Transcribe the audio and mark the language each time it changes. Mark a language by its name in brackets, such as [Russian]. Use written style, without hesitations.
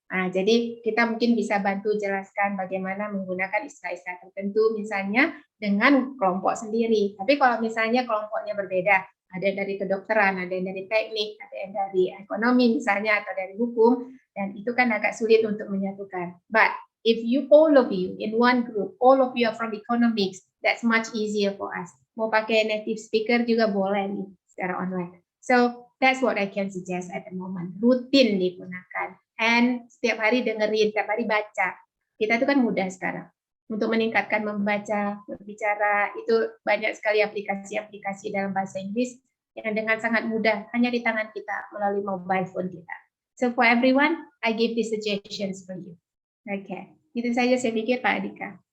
[Indonesian] Nah, jadi kita mungkin bisa bantu jelaskan bagaimana menggunakan istilah-istilah tertentu misalnya dengan kelompok sendiri. Tapi kalau misalnya kelompoknya berbeda, ada dari kedokteran, ada yang dari teknik, ada yang dari ekonomi misalnya, atau dari hukum, dan itu kan agak sulit untuk menyatukan. [English] But if you, all of you in one group, all of you are from economics, that's much easier for us. [Indonesian] Mau pakai native speaker juga boleh nih secara online. [English] So that's what I can suggest at the moment. [Indonesian] Rutin digunakan. And setiap hari dengerin, setiap hari baca. Kita itu kan mudah sekarang. Untuk meningkatkan membaca, berbicara, itu banyak sekali aplikasi-aplikasi dalam bahasa Inggris yang dengan sangat mudah, hanya di tangan kita melalui mobile phone kita. [English] So for everyone, I give these suggestions for you. [Indonesian] Oke, itu saja saya pikir Pak Andika.